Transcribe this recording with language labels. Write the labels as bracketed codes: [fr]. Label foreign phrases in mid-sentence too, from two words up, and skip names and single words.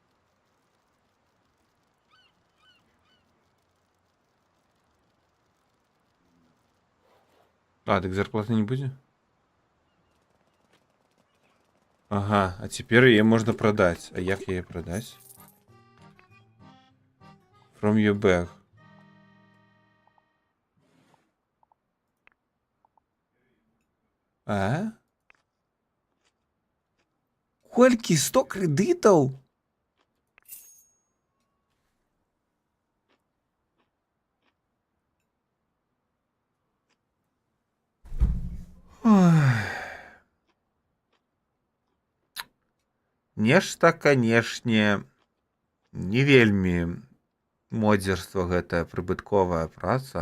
[be] А, так зарплаты не будзе? Ага, а цяпер яе можна прадаць. А як яе прадаць? [en] From your bag. [be] А? Колькі? 100 крэдытаў? Нешта, канешне, не вельмі модзерства гэтая прыбытковая праца.